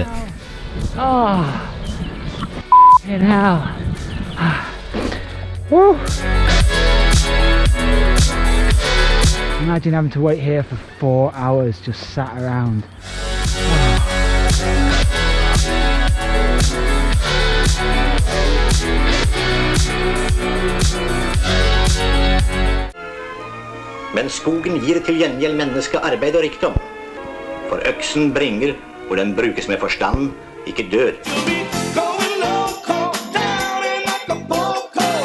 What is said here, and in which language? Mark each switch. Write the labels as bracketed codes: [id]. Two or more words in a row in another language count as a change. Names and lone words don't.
[en] Oh, in hell. Woo. Imagine having to wait here for 4 hours just sat around. [no] Men skogen gir til gjengjeld menneske arbeid og rikdom. For øksen bringer, hvor den brukes med forstand, ikke dør. [en] Going loco, down in Acapulco.